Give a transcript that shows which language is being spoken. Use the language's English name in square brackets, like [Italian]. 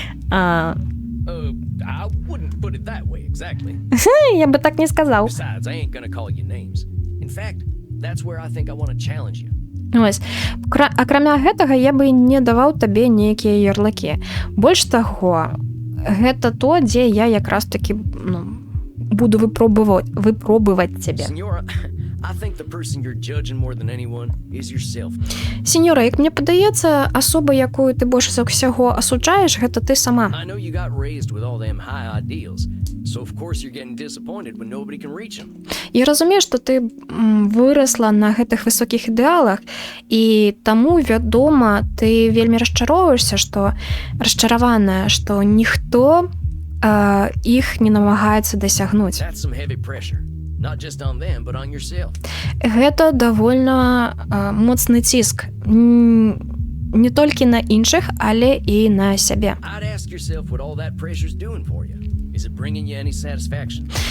[English] I wouldn't put it that way exactly. [Belarusian] Я бы так не сказаў. [English] Besides, I ain't gonna call you names. In fact, that's where I think I want to challenge you. Ось. [Belarusian] Акрамя гэтага, я бы не даваў табе нейкія ярлыкі. Больш таго, гэта то, дзе я якраз такі буду выпробаваць цябе. [English] Senora, I think the person you're judging more than anyone is yourself. [Belarusian] Сеньора, як мне падаецца, асоба, якую ты больш за ўсяго асуджаеш, гэта ты сама. [English] I know you got raised with all them high ideals, so of course you're getting disappointed when nobody can reach them. [Belarusian] Я разумею, што ты вырасла на гэтых высокіх ідэалах, і таму, вядома, ты вельмі расчароўваешся, расчараваная, што ніхто іх не намагаецца дасягнуць. [English] That's some heavy pressure. Not just on them, but on yourself. [Belarusian] Гэта давольна моцны ціск. Не толькі на іншых, але і на сябе. [English] I'd ask yourself what all that pressure's doing for you. Is it bringing you any satisfaction?